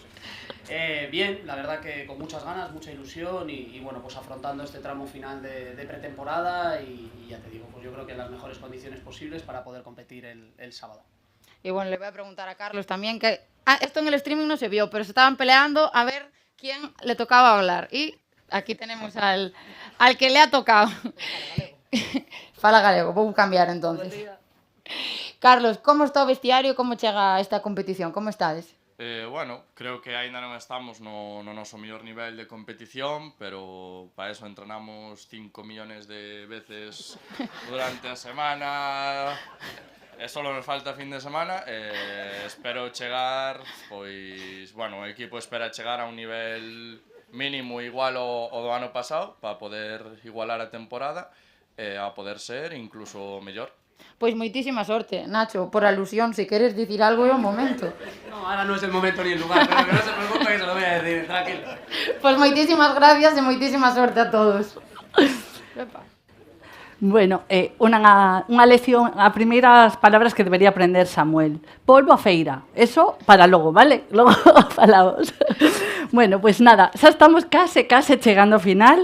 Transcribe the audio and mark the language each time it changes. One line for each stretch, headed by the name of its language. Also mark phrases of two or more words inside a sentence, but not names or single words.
Spanish: Bien, la verdad que con muchas ganas, mucha ilusión y bueno, pues afrontando este tramo final de pretemporada y ya te digo, pues yo creo que en las mejores condiciones posibles para poder competir el sábado. Y bueno, le voy a preguntar a Carlos también que... esto en el streaming no se vio, pero se estaban peleando a ver quién le tocaba hablar. Y aquí tenemos al que le ha tocado.
Galician: Fala galego, vou cambiar entonces. Carlos, como está o vestiario, como chega esta competición, como estades? Bueno, creo que aínda non estamos no noso mellor nivel de competición, pero para eso entrenamos 5
Spanish: millones de veces
Galician: durante a semana. Solo nos falta fin de semana. Espero chegar, pois, bueno, o equipo espera chegar a un nivel mínimo igual ao do ano pasado para poder igualar a temporada e a poder ser incluso mellor. Pois moitísima sorte, Nacho, por alusión, se queres dicir algo é o momento.
Spanish: No, ahora no es el momento ni el lugar, pero que no se preocupe que se lo voy a decir, tranquilo.
Galician: Pois moitísimas gracias e moitísima sorte a todos. Bueno, unha lección, as primeiras palabras que debería aprender Samuel. Polvo a feira, eso para logo, vale? Logo falamos. Bueno,
Spanish: pues nada,
Galician: xa estamos case chegando ao final.